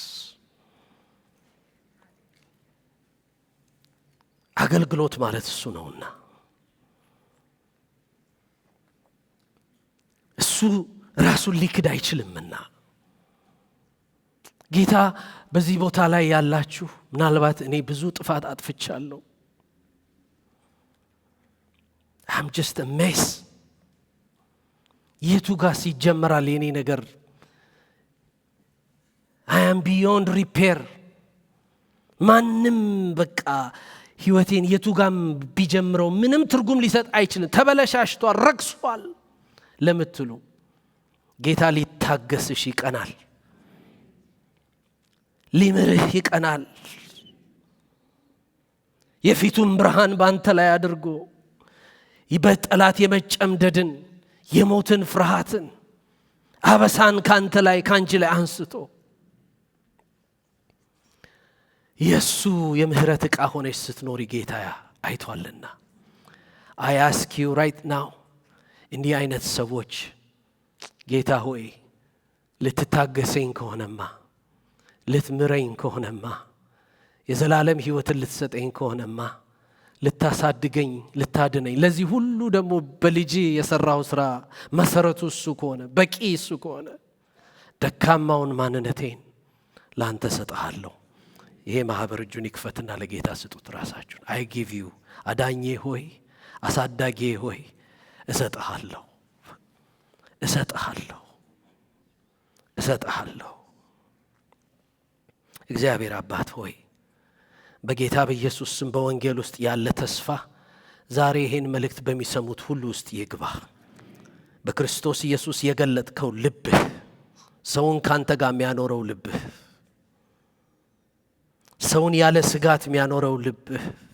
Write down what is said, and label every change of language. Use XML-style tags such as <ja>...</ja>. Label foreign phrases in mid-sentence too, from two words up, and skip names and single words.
<am>አገልግሎት ማለት እሱ ነውና እሱ ራሱን ሊክድ አይችልምና። ጌታ በዚህ ቦታ ላይ ያላችሁ ምናልባት እኔ ብዙ ጥፋት አጥፍቻለሁ፣</am> <en>I'm just a mess።</en> <am>የቱ ጋር ሲጀመራል የኔ ነገር?</am> <en>I am beyond repair።</en> <am>ማንም በቃ ህይወቴን የቱ ጋር ቢጀምረው ምንም ትርጉም ሊሰጥ አይችልም፣ ተበለሻሽቷል፣ ረክሷል ለምትሉ ጌታ ሊታገስሽ ይቀናል፣ ሊምርህ ይቀናል። የፊቱን ብርሃን ባንተ ላይ አድርጎ በጠላት የመጨምደድን የሞትን ፍርሃትን አበሳን ካንተ ላይ ካንቺ ላይ አንስቶ የሱ የምህረት ዕቃ ሆነሽ ስትኖሪ ጌታ አይቷልና።</am> <en>I ask you right now</en> <am>እንዲህ አይነት ሰዎች ጌታ ሆይ ልትታገሰኝ ከሆነማ፣ ልትምረኝ ከሆነማ፣ የዘላለም ህይወትን ልትሰጠኝ ከሆነማ፣ ልታሳድገኝ ልታድነኝ፣ ለዚህ ሁሉ ደግሞ በልጅ የሰራው ስራ መሰረቱ እሱ ከሆነ በቂ እሱ ከሆነ ደካማውን ማንነቴን ላንተ ሰጣለሁ። ይሄ ማህበር እጁን ይክፈትና ለጌታ ስጡት ራሳችሁን።</am> <en>I give you</en> <am>አዳኜ ሆይ አሳዳጌ ሆይ እሰጥሃለሁ፣ እሰጥሃለሁ፣ እሰጥሃለሁ። እግዚአብሔር አባት ሆይ በጌታ በኢየሱስ ስም በወንጌል ውስጥ ያለ ተስፋ ዛሬ ይሄን መልእክት በሚሰሙት ሁሉ ውስጥ ይግባ። በክርስቶስ ኢየሱስ የገለጥከው ልብህ፣ ሰውን ካንተ ጋር የሚያኖረው ልብህ ሰውን ያለ ስጋት የሚያኖረው ልብህ</am>